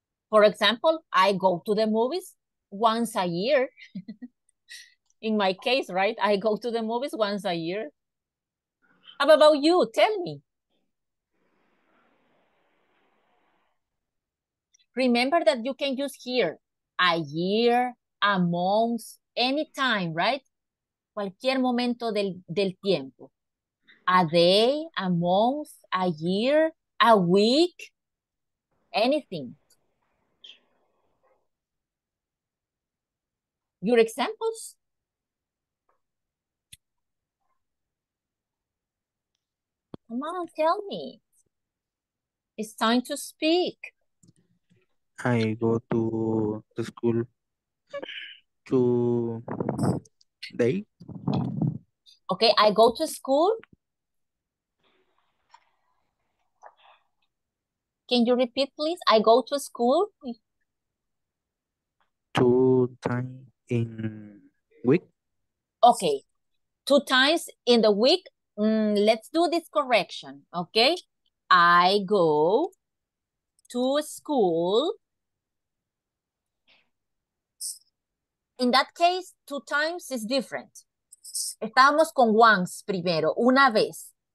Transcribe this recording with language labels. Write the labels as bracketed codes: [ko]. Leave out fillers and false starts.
[en] For example, I go to the movies once a year. In my case, right? I go to the movies once a year. How about you? Tell me. Remember that you can use here a year, a month, anytime, right? [es] Cualquier momento del tiempo. [en] A day, a month, a year, a week, anything. Your examples? Come on, tell me. It's time to speak. I go to the school to day. Okay, I go to school. Can you repeat, please? I go to school. 2 times in week. Okay, 2 times in the week. Let's do this correction, okay? I go to school. In that case, 2 times is different. [es] Estábamos con once primero, una vez.